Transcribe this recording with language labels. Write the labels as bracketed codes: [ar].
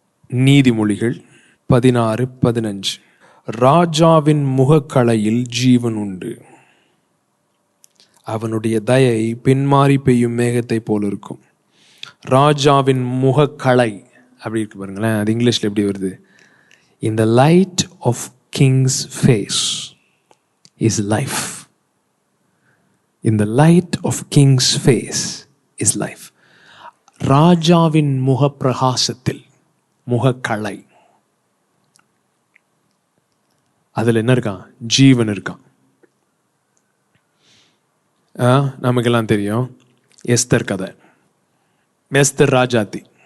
[ta] நீதிமொழிகள் 16:15. ராஜாவின் முகக்களையில் ஜீவன் உண்டு, அவனுடைய தயை பின்மாறி பெய்யும் மேகத்தை போல இருக்கும். ராஜாவின் முகக்களை அப்படி இருக்கு பாருங்களேன். அது இங்கிலீஷ்ல எப்படி வருது? [en] In the light of king's face is life. In the light of king's face is life. [ta] ராஜாவின் முகப்பிரகாசத்தில், முகக்கலை, அதில் என்ன இருக்கான்? ஜீவன் இருக்கான். நமக்கெல்லாம் தெரியும் எஸ்தர் கதை. எஸ்தர் ராஜாத்தி.